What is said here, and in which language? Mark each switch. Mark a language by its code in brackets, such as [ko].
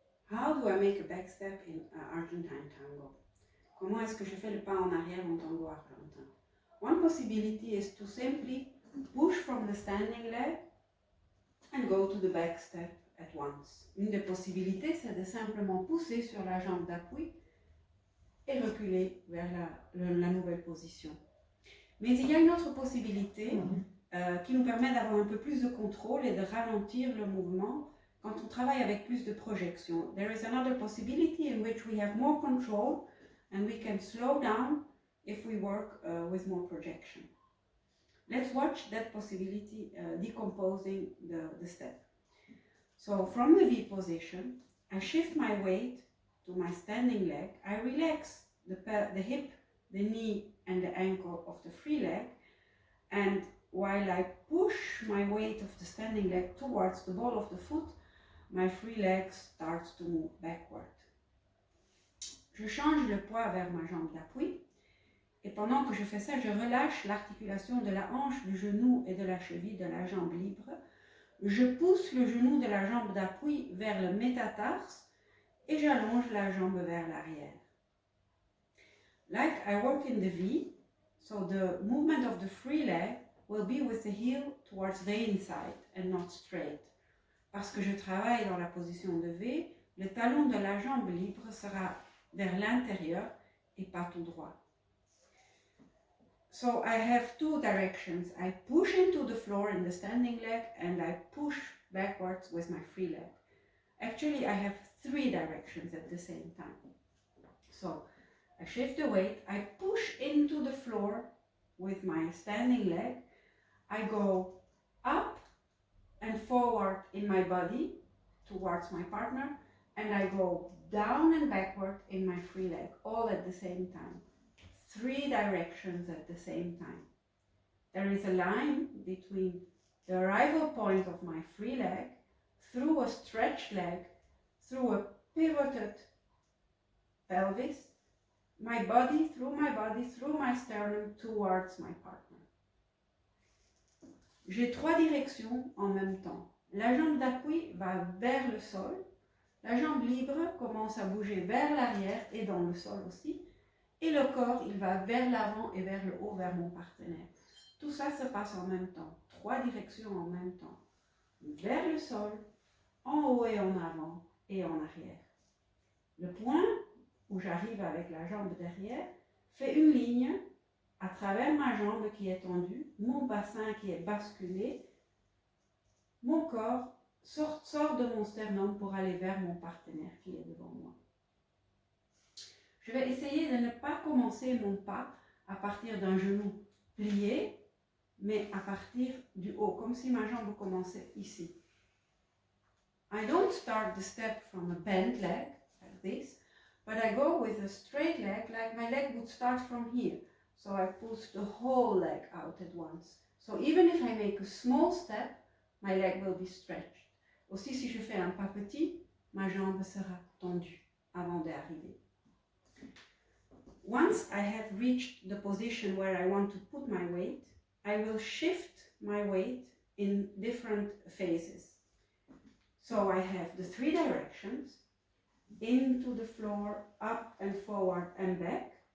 [en] How do I make a back step in Argentine tango? [fr] Comment est-ce que je fais le pas en arrière en tango argentin? [en] One possibility is to simply push from the standing leg and go to the back step at once. [fr] Une des possibilités, c'est de simplement pousser sur la jambe d'appui et reculer vers la nouvelle position. Mais il y a une autre possibilité qui nous permet d'avoir un peu plus de contrôle et de ralentir le mouvement quand on travaille avec plus de projection. [en] There is another possibility in which we have more control and we can slow down if we work with more projection. Let's watch that possibility decomposing the step. So from the V position, I shift my weight to my standing leg. I relax the hip, the knee and the ankle of the free leg, and while I push my weight of the standing leg towards the ball of the foot, my free leg starts to move backward. [fr] Je change le poids vers ma jambe d'appui, et pendant que je fais ça, je relâche l'articulation de la hanche, du genou et de la cheville de la jambe libre. Je pousse le genou de la jambe d'appui vers le métatarse et j'allonge la jambe vers l'arrière. [en] Like I work in the V, so the movement of the free leg will be with the heel towards the inside and not straight. [fr] Parce que je travaille dans la position de V, le talon de la jambe libre sera vers l'intérieur et pas tout droit. [en] So I have two directions. I push into the floor in the standing leg and I push backwards with my free leg. Actually, I have three directions at the same time. So I shift the weight, I push into the floor with my standing leg, I go up and forward in my body towards my partner, and I go down and backward in my free leg, all at the same time. Three directions at the same time. There is a line between the arrival point of my free leg, through a stretched leg, through a pivoted pelvis, my body, through my sternum, towards my partner. [fr] J'ai trois directions en même temps. La jambe d'appui va vers le sol, la jambe libre commence à bouger vers l'arrière et dans le sol aussi, et le corps, il va vers l'avant et vers le haut, vers mon partenaire. Tout ça se passe en même temps, trois directions en même temps. Vers le sol, en haut et en avant et en arrière. Le point où j'arrive avec la jambe derrière fait une ligne à travers ma jambe qui est tendue, mon bassin qui est basculé, mon corps sort de mon sternum pour aller vers mon partenaire qui est devant moi. Je vais essayer de ne pas commencer mon pas à partir d'un genou plié, mais à partir du haut, comme si ma jambe commençait ici. [en] I don't start the step from a bent leg, like this, but I go with a straight leg, like my leg would start from here. So I push the whole leg out at once. So even if I make a small step, my leg will be stretched. [fr] Aussi, si je fais un pas petit, ma jambe sera tendue avant d'arriver. [en] Once I have reached the position where I want to put my weight, I will shift my weight in different phases. So I have the three directions, into the floor, up and forward and back.